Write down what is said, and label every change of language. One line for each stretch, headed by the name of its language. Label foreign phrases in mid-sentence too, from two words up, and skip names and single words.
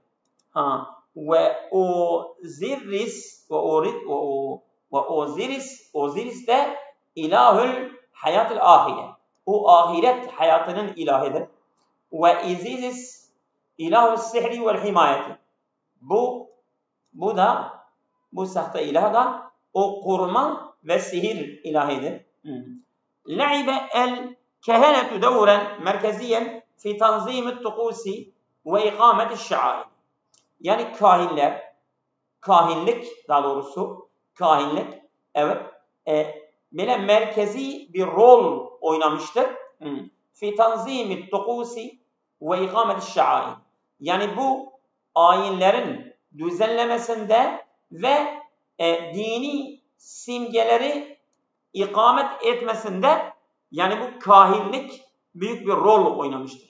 Turkish: Ve Osiris Osiris de
Arabic: إله الحياة الآخرة.
Turkish: O ahiret hayatının ilahidir. Ve Isis
Arabic: إله السحر والحماية.
Turkish: Bu sahte ilah da o koruma ve sihir ilahidir.
Arabic: لعب الكهنة دورا مركزيا في تنظيم الطقوس وإقامة الشعائر.
Turkish: Yani kahinlik daha doğrusu kahinlik evet böyle merkezi bir rol oynamıştır.
Arabic: في تنظيم الطقوس وإقامة الشعائر.
Turkish: Yani bu ayinlerin düzenlemesinde ve dini simgeleri ikamet etmesinde yani bu kahinlik büyük bir rol oynamıştır.